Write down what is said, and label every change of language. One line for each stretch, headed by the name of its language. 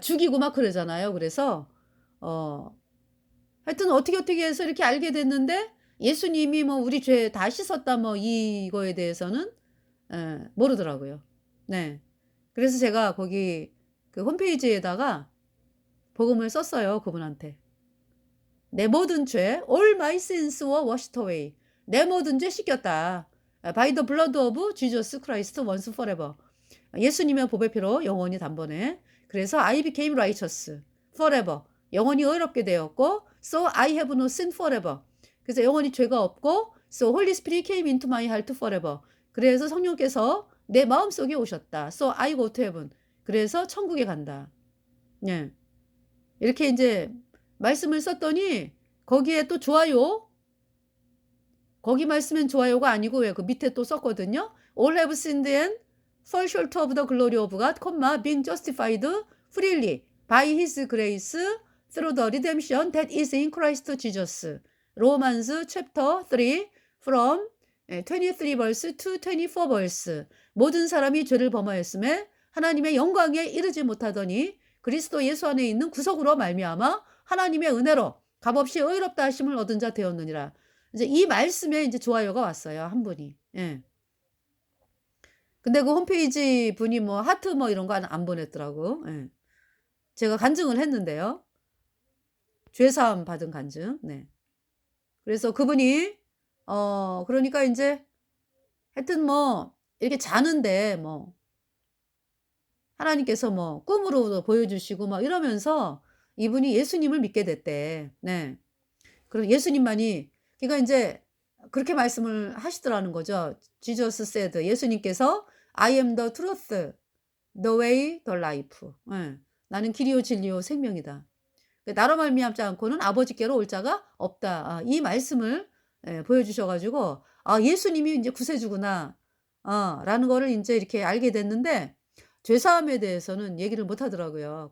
Korean: 죽이고 막 그러잖아요. 그래서 어 하여튼 어떻게 해서 이렇게 알게 됐는데 예수님이 뭐 "우리 죄 다 씻었다." 뭐 이거에 대해서는 모르더라고요. 네. 그래서 제가 거기 그 홈페이지에다가 복음을 썼어요, 그분한테. "내 모든 죄
English: all my sins were washed away."
Korean: 내 모든 죄 씻겼다.
English: by the blood of Jesus Christ once forever.
Korean: 예수님의 보배 피로 영원히 단번에. 그래서
English: I became righteous forever.
Korean: 영원히 의롭게 되었고
English: so I have no sin forever.
Korean: 그래서 영원히 죄가 없고
English: so Holy Spirit came into my heart forever.
Korean: 그래서 성령께서 내 마음속에 오셨다.
English: so I go to heaven.
Korean: 그래서 천국에 간다. 예. 이렇게 인제 말씀을 썼더니 거기에 또 좋아요 거기 말씀엔 좋아요가 아니고 왜 그 밑에 또 썼거든요.
English: All have sinned and fall short of the glory of God, being justified freely by his grace through the redemption that is in Christ Jesus. Romans chapter 3 from 23 verse to 24 verse.
Korean: 모든 사람이 죄를 범하였음에 하나님의 영광에 이르지 못하더니 그리스도 예수 안에 있는 구속으로 말미암아 하나님의 은혜로 값없이 의롭다 하심을 얻은 자 되었느니라. 이제 이 말씀에 이제 좋아요가 왔어요, 한 분이. 예. 근데 그 홈페이지 분이 뭐 하트 뭐 이런 거 안 보냈더라고. 예. 제가 간증을 했는데요. 죄사함 받은 간증. 네. 그래서 그분이 그러니까 인제 하여튼 뭐 이렇게 자는데 뭐 하나님께서 뭐 꿈으로도 보여주시고 막 이러면서 이분이 예수님을 믿게 됐대. 네. 그럼 예수님만이 그러니까 인제 그렇게 말씀을 하시더라는 거죠.
English: Jesus said
Korean: 예수님께서
English: "I am the truth, the way, the life."
Korean: 예. "나는 길이요 진리요 생명이다. 그 나로 말미암지 않고는 아버지께로 올 자가 없다." 이 말씀을 보여주셔 가지고 '아 예수님이 인제 구세주구나.' 라는 거를 인제 이렇게 알게 됐는데 죄사함에 대해서는 얘기를 못 하더라고요.